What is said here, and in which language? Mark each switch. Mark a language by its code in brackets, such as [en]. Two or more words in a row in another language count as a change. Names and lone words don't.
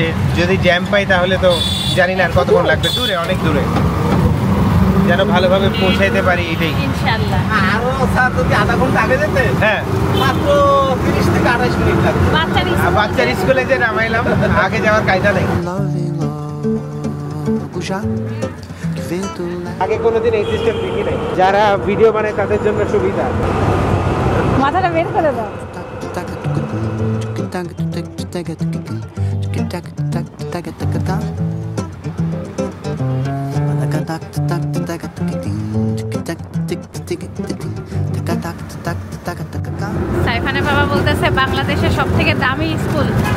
[bn] যদি জ্যাম পাই তাহলে তো জানি না আর কতক্ষণ লাগবে। দূরে, অনেক দূরে, যেন ভালোভাবে পৌঁছাইতে পারি এটাই [ar] إن شاء الله. [bn] আরো স্যার যদি আধা ঘন্টা আগে যেতে হ্যাঁ মাত্র 30 থেকে 28 মিনিট লাগবে। বাচ্চার স্কুলে যে নামাইলাম, আগে যাওয়ার কায়দা নেই। [pt] Loving logo já que vento leve. [bn] আগে কোনোদিন এই সিস্টেম দেখি নাই। যারা ভিডিও বানায় তাদের জন্য সুবিধা। মাথাটা বের করে দাও। সাইফানের বাবা বলতেছে বাংলাদেশের সবথেকে দামি স্কুল।